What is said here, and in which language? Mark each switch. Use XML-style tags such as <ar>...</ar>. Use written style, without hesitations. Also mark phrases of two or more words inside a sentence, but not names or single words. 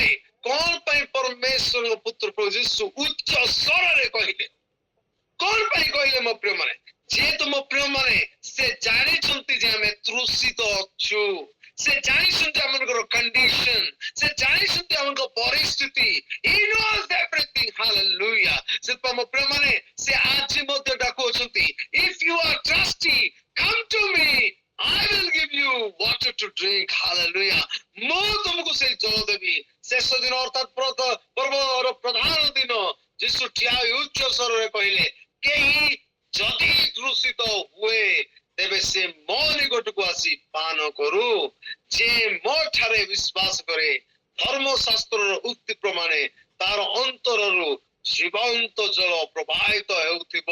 <or>କଣ ପାଇଁ ପରମେଶ୍ୱରଙ୍କ ପୁତ୍ର ପ୍ରଭୁ ଯୀଶୁ ଉଚ୍ଚ ସ୍ୱରରେ କହିଲେ? କଣ ପାଇଁ କହିଲେ ମୋ ପ୍ରିୟ ମାନେ? ଯେହେତୁ ମୋ ପ୍ରିୟ ମାନେ ସେ ଜାଣିଛନ୍ତି ଯେ ଆମେ ତୃଷିତ ଅଛୁ। ସେ ଜାଣିଛନ୍ତି ଆମଙ୍କର କଣ୍ଡିସନ, ସେ ଜାଣିଛନ୍ତି ଆମଙ୍କ ପରିସ୍ଥିତି।</or> <en>He knows everything.</en> <or>Hallelujah। ସେଥିପାଇଁ ମୋ ପ୍ରିୟ ମାନେ ସେ ଆଜି ମଧ୍ୟ ଡାକୁଅଛନ୍ତି,</or> <en>if you are thirsty come to me, I will give you water to drink. Hallelujah।</en> <or>ମୁଁ ତୁମକୁ ସେଇ ଜଳ ଦେବି। ଶେଷ ଦିନ ଅର୍ଥାତ୍ ପର୍ବର ପ୍ରଧାନ ଦିନ ଯୀଶୁ ଠିଆ ହୋଇ ଉଚ୍ଚ ସ୍ୱରରେ କହିଲେ, କେହି ଯଦି ତୃଷିତ ହୁଏ ତେବେ ସେ ମୋ ନିକଟକୁ ଆସି ପାନ କରୁ। ଯେ ମୋ ଠାରେ ବିଶ୍ୱାସ କରେ ଧର୍ମଶାସ୍ତ୍ରର ଉକ୍ତି ପ୍ରମାଣେ ତାର ଅନ୍ତରରୁ ଜୀବନ୍ତ ଜଳ ପ୍ରବାହିତ ହେଉଥିବ।</or>